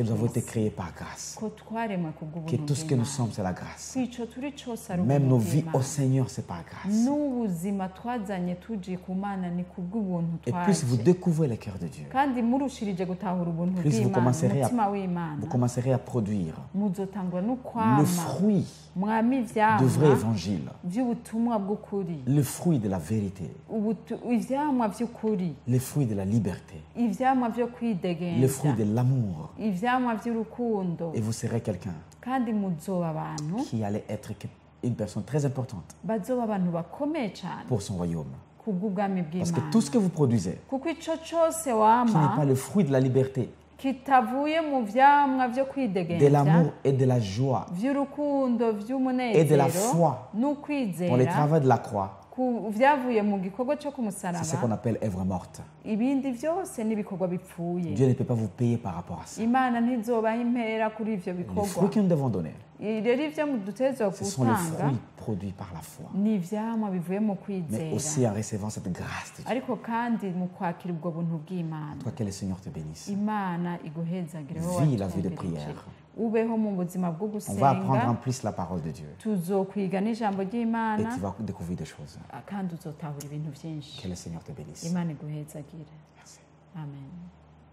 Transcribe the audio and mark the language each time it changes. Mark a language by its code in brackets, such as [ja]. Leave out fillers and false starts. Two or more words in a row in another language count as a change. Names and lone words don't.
[fr] Que nous avons été [rn] kw'isi. [fr] créés par grâce. [rn] ko twaremwe ku [fr] Que [rn] bw'ubuntu [fr] tout ce que nous [rn] bw'Imana. [fr] sommes, c'est la grâce. [rn] kwico turi cose ari [fr] Même [rn] ubuntu [fr] nos vies [rn] bw'Imana. [fr] au Seigneur, c'est par grâce. [rn] n'ubuzima twazanye tuji ku mana ni ku bw'ubuntu [fr] Et plus vous [rn] twaje [fr] découvrez le cœur de Dieu, [rn] kandi murushirije gutahura ubuntu [fr] plus vous [rn] bw'imana [fr] commencerez, [rn] umutima w'imana [fr] vous commencerez à produire [rn] muzotangwa no [fr] le [rn] kwama [fr] fruit [rn] mwami [fr] du vrai [rn] ivyamwa [fr] évangile, [rn] vy'ubutumwa bw'ukuri [fr] le fruit de la vérité, [rn] ivyamwa vy'ukuri [fr] le fruit de la liberté, [rn] ivyamwa vyo [fr] le [rn] kwidegenza [fr] fruit de l'amour. [rn] ivyamwa vy'urukundo [fr] Et vous serez quelqu'un [rn] kandi muzoba abantu [fr] qui allait être une personne très importante [rn] bazoba abantu bakomeye cane [fr] pour son royaume. [rn] ku kubw'ubwami [fr] Parce que tout ce que [rn] bw'Imana [fr] vous produisez, [rn] kuko ico cose [fr] qui n'est [rn] wama [fr] pas le fruit de la liberté, [rn] kitavuye mu vyamwa vyo [fr] de [rn] kwidegemvya [fr] l'amour et de la joie, [rn] vy'urukundo [fr] et de la [rn] vy'umunezero [fr] foi dans le [rn] n'ukwizera [fr] travail de la croix, [rn] vyavuye mu gikorwa co ku [fr] c'est ce [rn] musaraba [fr] qu'on appelle œuvre morte. [rn] ibindi vyose n'ibikorwa bipfuye [fr] Dieu ne peut pas vous payer par rapport à ça. [rn] imana ntizobaha impera kuri ivyo [fr] Les [rn] bikorwa [fr] fruits que nous devons donner, [rn] rero ivyo dutezwa [fr] ce sont les [rn] gutanga [fr] fruits produits par la foi, [rn] ni ivyamwa bivuye mu [fr] mais [rn] kwizera [fr] aussi en recevant cette grâce de Dieu. [rn] ariko kandi mu kwakira ubwo buntu bw'imana [fr] Toi, que le Seigneur te bénisse. [rn] imana iguhezagire [fr] Vis la vie de prière. [rn] ubeho mu buzima bwo [fr] On va apprendre en [rn] gusenga [fr] plus la parole de Dieu [rn] tuzokwiga n'ijambo [fr] et [rn] ry'imana [fr] tu vas découvrir des choses. [rn] kandi uzotahura ibintu byinshi [fr] Que le Seigneur te bénisse. [rn] imana iguhezagire [fr] Merci. [rn] amen